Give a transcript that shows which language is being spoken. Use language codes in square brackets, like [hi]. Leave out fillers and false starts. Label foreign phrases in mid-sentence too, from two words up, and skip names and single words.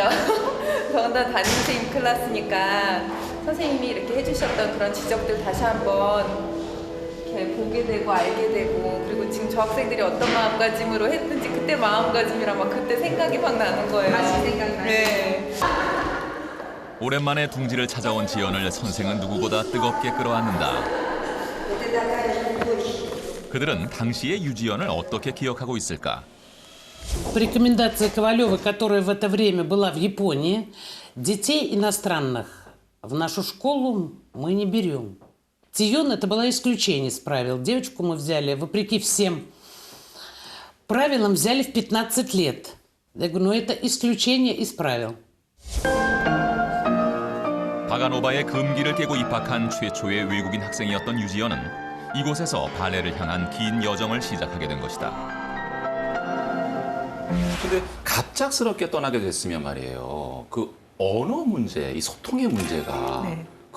[ko] 더군다나 담임 선생님 클래스니까 선생님이 이렇게 해주셨던 그런 지적들 다시 한번 이렇게 보게 되고 알게 되고 그리고 지금 저 학생들이 어떤 마음가짐으로 했는지 그때 마음가짐이랑 막 그때 생각이 막 나는 거예요. 다시 생각나요? 네. 오랜만에 둥지를 찾아온 지연을 선생은 누구보다 뜨겁게 끌어안는다. 그들은 당시의 유지연을 어떻게 기억하고 있을까? [ru] По рекомендации Ковалевой, которая в это время была в Японии, детей иностранных в нашу школу мы не берем. Тион это было исключение из правил. Девочку мы взяли, вопреки всем правилам, взяли в 15 лет. Я говорю, ну это исключение из правил. [ko] 바가노바의 금기를 깨고 입학한 최초의 외국인 학생이었던 유지연은 이곳에서 발레를 향한 긴 여정을 시작하게 된 것이다. 근데 갑작스럽게 떠나게 됐으면 말이에요. 그 언어 문제, 이 소통의 문제가